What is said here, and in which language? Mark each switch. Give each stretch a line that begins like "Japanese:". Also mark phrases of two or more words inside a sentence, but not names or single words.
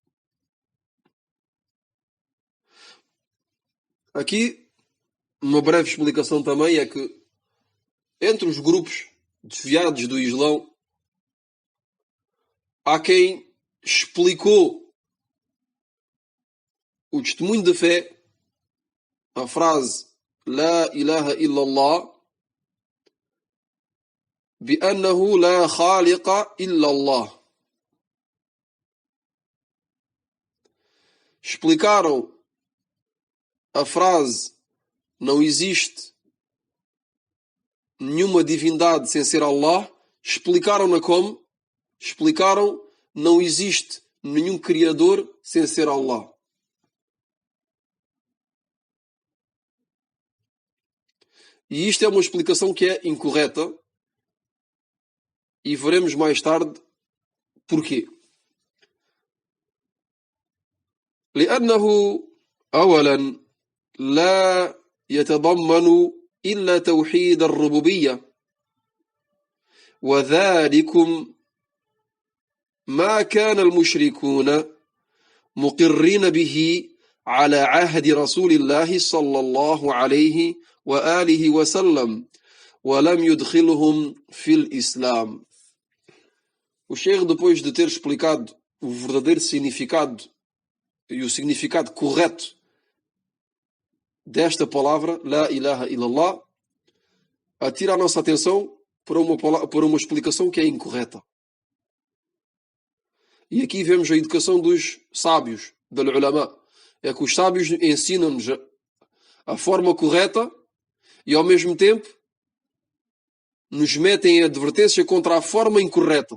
Portuguese: Aqui, uma breve explicação também é que entre os grupos desviados do Islão há quem explicou o testemunho de fé, a frase
Arabic: لا إله إلا الله, بأنه لا خالق إلا الله.
Portuguese: Explicaram a frase não existe nenhuma divindade sem ser Allah, explicaram-na como? Explicaram não existe nenhum criador sem ser Allah. E isto é uma explicação que é incorreta e veremos mais tarde porquê.
Arabic: لأنه أولا لا يتضمن إلا توحيد الربوبية وذلكم ما كان المشركون مقرين به على عهد رسول الله صلى الله عليه وآله وسلم ولم يدخلهم في الإسلام.
Portuguese: O Sheikh, depois de ter explicado o verdadeiro significado e o significado correto desta palavra,
Arabic: لا إله إلا الله,
Portuguese: atira a nossa atenção para uma explicação que é incorreta. E aqui vemos a educação dos sábios, da ulama. É que os sábios ensinam-nos a forma correta e, ao mesmo tempo, nos metem em advertência contra a forma incorreta.